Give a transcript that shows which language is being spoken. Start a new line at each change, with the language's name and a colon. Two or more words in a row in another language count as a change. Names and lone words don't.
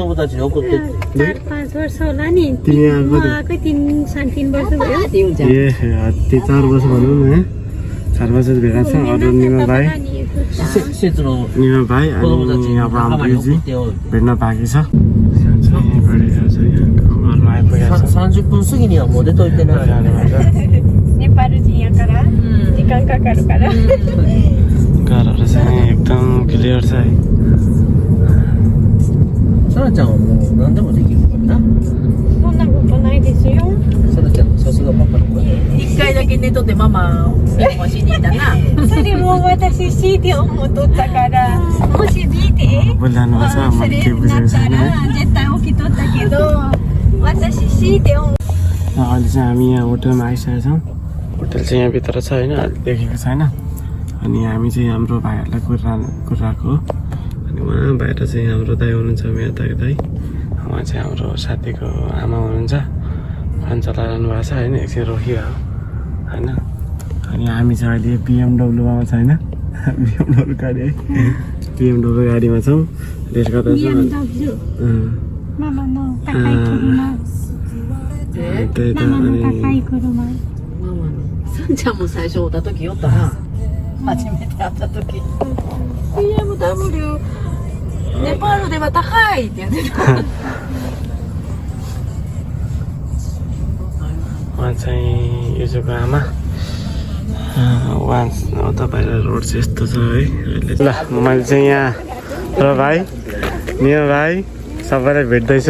Nepali: 4-5 वर्ष होला नि। तिमी आएको 3-3 वर्ष भयो। ए 4 वर्ष भनौँ न है। 4 वर्ष भेटेको छ। अरू निमा भाइ अनि अब हाम्रो युजी भेट्न बाँकी छ।
Japanese: 30 分過ぎにはもう出といてな。ネパル人やから時間かかるから。
Nepali: घरहरू चाहिँ एकदम क्लियर छ है।
Japanese: サラちゃんはもう何でもできるからな。そんなことないですよ。サラちゃんさすがパパの子。一回だけ寝とってママ電話しに行ったな。それも私 CD を持っとったからもし見て
Nepali: बोलिरहनु भएको छ।
Japanese: そ
Nepali: मैले
Japanese: れ
Nepali: केही बुझेको
Japanese: だった
Nepali: छैन है।
Japanese: ら絶対起きとったけど私 CD を
Nepali: अहिले चाहिँ हामी यहाँ होटलमा आइसकेका छौँ। होटल चाहिँ यहाँभित्र छ होइन, अहिले देखेको छैन। अनि हामी चाहिँ हाम्रो भाइहरूलाई कुराको हो। अनि उहाँ बाहिर चाहिँ हाम्रो दाइ हुनुहुन्छ, मेरो दाइ। उहाँ चाहिँ हाम्रो साथीको आमा हुनुहुन्छ। फोन चलाइरहनु भएको छ होइन, एकछिन रोकिरहेको होइन। अनि हामी चाहिँ अहिले BMW छ होइन, BMW गाडी है। BMW गाडीमा छौँ, रेस्ट गर्दैछौँ।
Japanese: ママの高い車
Nepali: त्यही त
Japanese: ママの
Nepali: अनि
Japanese: 高い車ママのさんちゃんも最初会った時酔ったな。初めて会った時 BMW ネパールでは高いって言ってた。
Nepali: उहाँ चाहिँ युजुको आमा। उहाँ तपाईँको रोड चाहिँ यस्तो छ है अहिले। ल मैले चाहिँ यहाँ र भाइ नियो भाइ सबैलाई भेट्दैछु।